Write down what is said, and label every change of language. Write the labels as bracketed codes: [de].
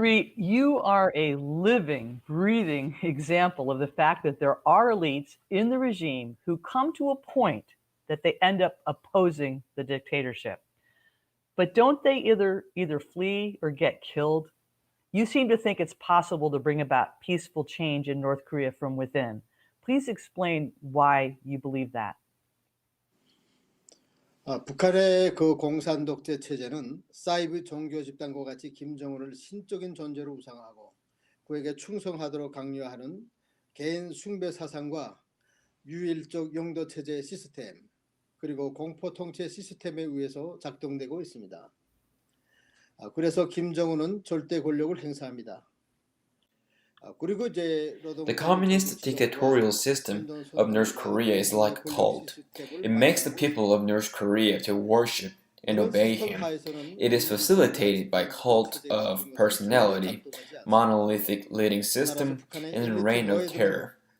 [en] Ri, you are a living, breathing example of the fact that there are elites in the regime who come to a point that they end up opposing the dictatorship. But don't they either flee or get killed? You seem to think it's possible to bring about peaceful change in North Korea from within. Please explain why you believe that. [ko] 북한의 그 공산 독재 체제는 사이비 종교 집단과 같이 김정은을 신적인 존재로 우상하고 그에게 충성하도록 강요하는 개인 숭배 사상과 유일적 영도 체제 시스템 그리고 공포 통치 시스템에 의해서 작동되고 있습니다. 그래서 김정은은 절대 권력을 행사합니다. [en] The communist dictatorial system of North Korea is like a cult. It makes the people of North Korea to worship and obey him. It is facilitated by cult of personality, monolithic leading system, and reign of terror.